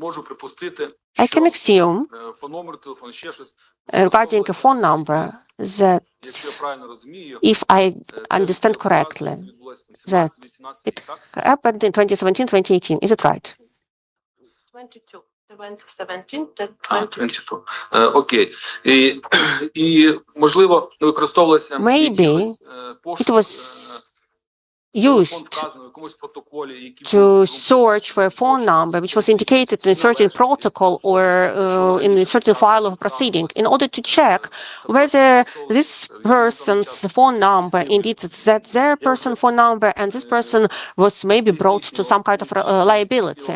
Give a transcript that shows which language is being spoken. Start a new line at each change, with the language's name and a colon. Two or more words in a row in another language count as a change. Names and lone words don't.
English: I can assume, regarding a phone number, that if I understand correctly, that it happened in 2017, 2018. Is it right? 22. 2017, 22.
Ukrainian: Окей. І, можливо, використовувалося
English: Maybe it was used to search for a phone number which was indicated in a certain protocol or in a certain file of proceeding in order to check whether this person's phone number indeed that their person phone number and this person was maybe brought to some kind of liability.